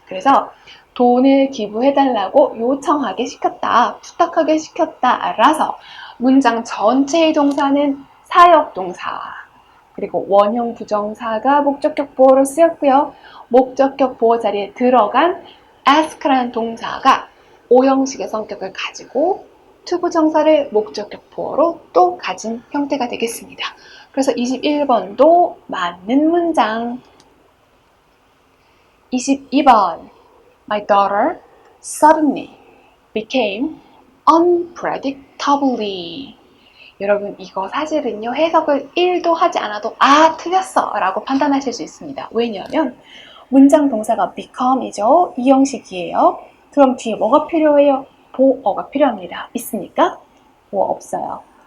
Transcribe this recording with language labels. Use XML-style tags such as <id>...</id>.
<ko>그래서 돈을 기부해달라고 요청하게 시켰다, 부탁하게 시켰다 라서 문장 전체의 동사는 사역 동사 그리고 원형 부정사가 목적격 보어로 쓰였고요. 목적격 보어 자리에 들어간 ask라는 동사가 5형식의 성격을 가지고 투부정사를 목적격 보어로 또 가진 형태가 되겠습니다. 그래서 21번도 맞는 문장.</ko> <en>22번 My daughter suddenly became unpredictably.</en> <ko>여러분 이거 사실은요 해석을 1도 하지 않아도 아 틀렸어 라고 판단하실 수 있습니다. 왜냐하면 문장 동사가 become이죠. 이 형식이에요. 그럼 뒤에 뭐가 필요해요? 보어가 필요합니다. 있습니까? 보어 없어요.</ko>